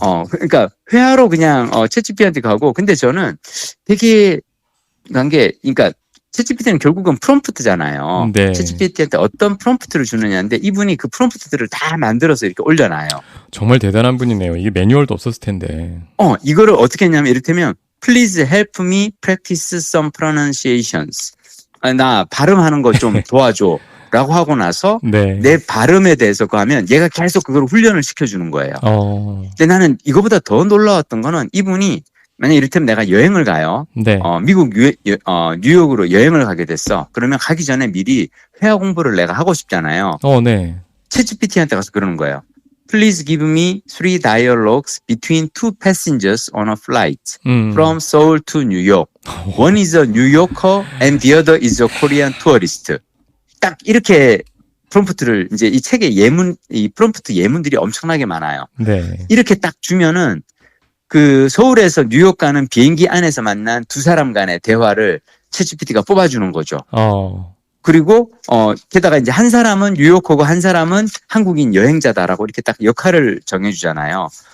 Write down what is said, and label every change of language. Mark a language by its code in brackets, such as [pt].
[ko] 그러니까 회화로 그냥 챗GPT한테 가고, 근데 저는 되게 그러니까 챗GPT는 결국은 프롬프트잖아요. 네. 챗GPT한테 어떤 프롬프트를 주느냐인데 이분이 그 프롬프트들을 다 만들어서 이렇게 올려놔요. 정말 대단한 분이네요. 이게 매뉴얼도 없었을 텐데. 이거를 어떻게 했냐면 이를테면 [en] Please help me practice some pronunciations. [ko] 나 발음하는 거 좀 도와줘. 라고 하고 나서 네. 내 발음에 대해서 그거 하면 얘가 계속 그걸 훈련을 시켜주는 거예요. 근데 나는 이거보다 더 놀라웠던 거는 이분이 만약 이를테면 내가 여행을 가요. 네. 미국 뉴욕으로 여행을 가게 됐어. 그러면 가기 전에 미리 회화 공부를 내가 하고 싶잖아요. 네. 챗GPT한테 가서 그러는 거예요. [en] Please give me 3 dialogues between 2 passengers on a flight from Seoul to New York. One is a New Yorker and the other is a Korean tourist. [ko] 딱 이렇게 프롬프트를 이제 이 책의 이 프롬프트 예문들이 엄청나게 많아요. 네. 이렇게 딱 주면은 그 서울에서 뉴욕 가는 비행기 안에서 만난 두 사람 간의 대화를 챗GPT가 뽑아주는 거죠. 그리고 게다가 이제 한 사람은 뉴요커고 한 사람은 한국인 여행자다라고 이렇게 딱 역할을 정해주잖아요.